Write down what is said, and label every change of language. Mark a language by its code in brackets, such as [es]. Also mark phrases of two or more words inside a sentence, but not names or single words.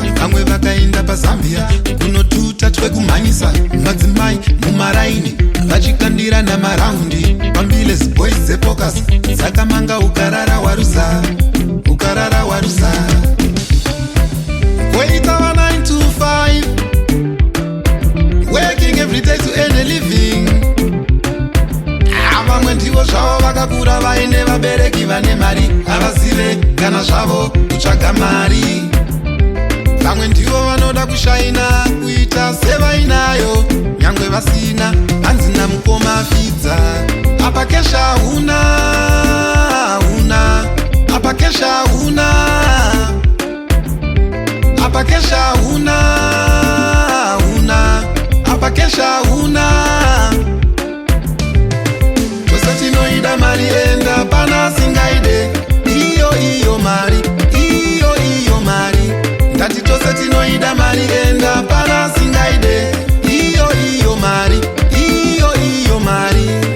[sn] Vamwe vakaenda paZambia kunotuta twekumhanyisa madzimai mumaraini vachikandira namaraundi. Pambiles boys dzepokas dzakamanga ukarara waruza, ukarara waruza. Waita wa [en] 9 to 5, working every day to earn a living. [sn] Vamwe ndivo zvavo vakakura vaine vabereki vane mari, havazive kana zvavo kutsvaga mari. Vamwe ndivo vanoda kushaina kuita sevainayo, nyangwe vasina hanzi namukoma fidza. Apa kesha huna, apa kesha huna, apa kesha huna, apa kesha huna. Tose tinoida mari enda pana singaide, iyo mari, iyo mari. Ndati tose tinoida mari enda pana singaide, iyo mari, iyo mari.